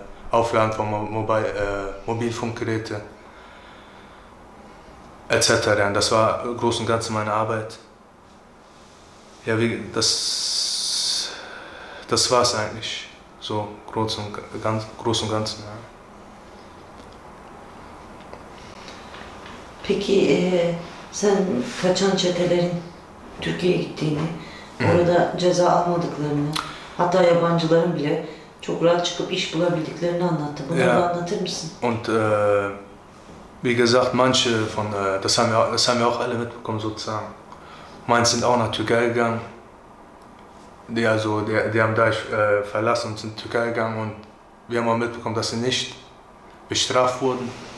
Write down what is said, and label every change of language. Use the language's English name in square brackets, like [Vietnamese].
[German] Aufladen von Mobilfunkgeräte etc. Das war im Großen und Ganzen meine Arbeit. Ja, das war es eigentlich, so groß und Ganzen. Ja. [Turkish] Peki sen kaçan çetelerin Türkiye'ye gittiğini, orada ceza almadıklarını, hatta yabancıların bile çok rahat çıkıp iş bulabildiklerini anlattı. Bunu da anlatır mısın? [German] Und wie gesagt, manche von, das haben wir auch alle mitbekommen sozusagen. Manche sind auch nach Türkei gegangen. Die haben Daesh verlassen und sind in Türkei gegangen und wir haben auch mitbekommen, dass sie nicht bestraft wurden.